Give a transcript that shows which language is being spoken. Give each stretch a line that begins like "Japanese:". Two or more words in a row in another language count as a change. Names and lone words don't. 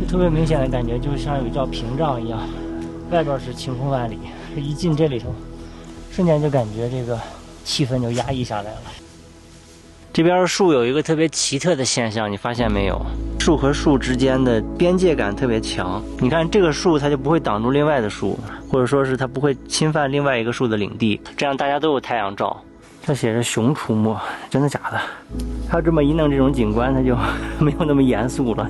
Chinese: 特别明显的感觉，就像有一道屏障一样，外边是晴空万里，一进这里头，瞬间就感觉这个气氛就压抑下来了。这边树有一个特別奇特的現象，你發現沒有？樹和樹之間的邊界感特別強。你看這個樹，它就不會擋住另外的樹，或者說是它不會侵犯另外一個樹的領地，這樣大家都有太陽照。這寫着熊出沒，真的假的？它這麼一弄這種景觀，它就沒有那麼嚴肅了。